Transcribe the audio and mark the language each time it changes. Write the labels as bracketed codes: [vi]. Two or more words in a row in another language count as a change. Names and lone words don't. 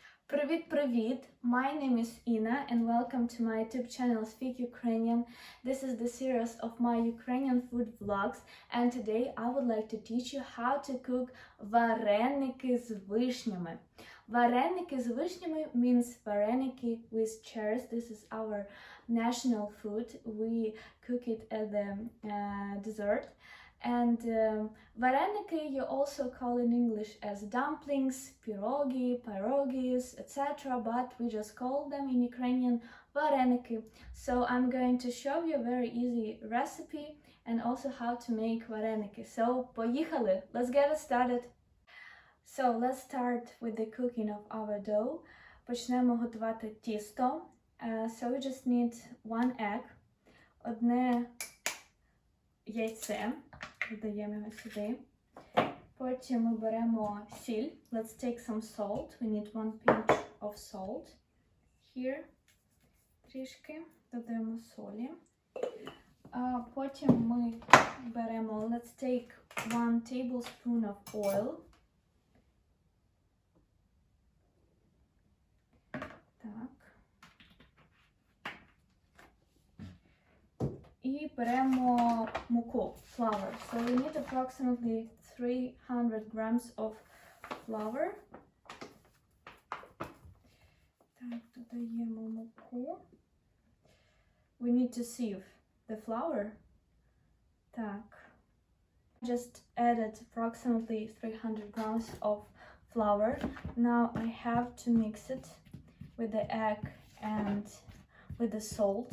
[uk] Привіт-привіт! [en] My name is Ina and welcome to my YouTube channel Speak Ukrainian. This is the series of my Ukrainian food vlogs and today I would like to teach you how to cook [uk] вареники з вишнями. Вареники з вишнями [en] means Varenyky with cherries. This is our national food. We cook it at the dessert. And Vareniki you also call in English as dumplings, pierogies, etc. But we just call them in Ukrainian Vareniki. So I'm going to show you a very easy recipe and also how to make Vareniki. So поїхали! Let's get it started. So let's start with the cooking of our dough. [uk] Почнемо готувати тісто. [en] So we just need one egg, [uk] одне яйце. Додаємо його сюди. Потім ми беремо сіль. [en] Let's take some salt. We need one pinch of salt. Here. [uk] Трішки. Додаємо солі. Потім ми беремо, [en] let's take 1 tablespoon of oil. [uk] Так. І беремо муку, [en] flour. So we need approximately 300 grams of flour. [uk] Так, додаємо муку. [en] We need to sieve the flour. [uk] Так. [en] Just added approximately 300 grams of flour. Now I have to mix it with the egg and with the salt.